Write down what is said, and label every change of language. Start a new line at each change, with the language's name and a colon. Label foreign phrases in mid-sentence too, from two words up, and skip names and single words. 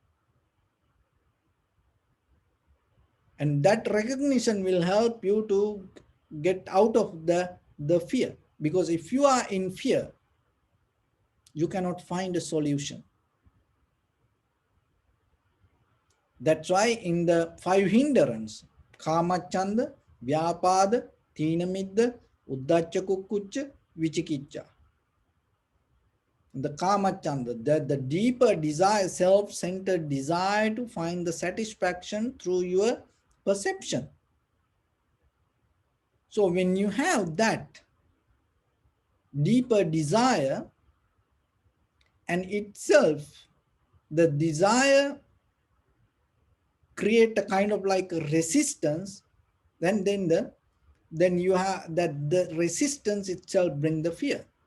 English: And that recognition will help you to get out of the fear. Because if you are in fear, you cannot find a solution. That's why in the five hindrance,
Pali: Kama Chanda, Vyapada, Thinamidda, Uddhacha Kukkucha, Vichikicha. The Kama Chanda,
English: the deeper desire, self-centered desire to find the satisfaction through your perception. So when you have that deeper desire, and itself, the desire create a kind of like a resistance, then you have that the resistance itself bring the fear.